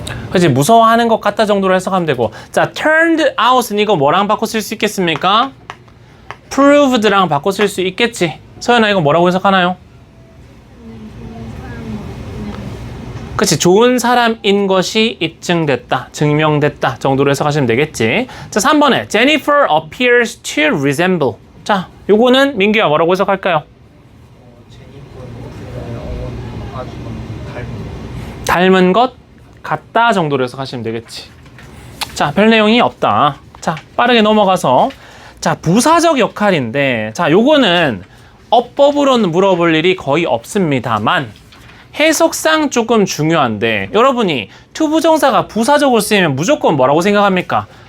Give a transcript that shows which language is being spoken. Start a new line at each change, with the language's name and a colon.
Korean: 그치, 무서워하는 것 같다 정도로 해석하면 되고. 자, turned out은 이거 뭐랑 바꿔 쓸 수 있겠습니까? proved랑 바꿔 쓸 수 있겠지. 서연아, 이거 뭐라고 해석하나요? 그치, 좋은 사람인 것이 입증됐다, 증명됐다 정도로 해석하시면 되겠지.
English: 자, 3번에 Jennifer appears to resemble.
Korean: 자, 요거는 민규야 뭐라고 해석할까요? 제니퍼는 아주 닮은 것 같다 정도로 해석하시면 되겠지. 자, 별 내용이 없다. 자, 빠르게 넘어가서 자, 부사적 역할인데 자, 요거는 어법으로는 물어볼 일이 거의 없습니다만 해석상 조금 중요한데 여러분이 투부정사가 부사적으로 쓰이면 무조건 뭐라고 생각합니까?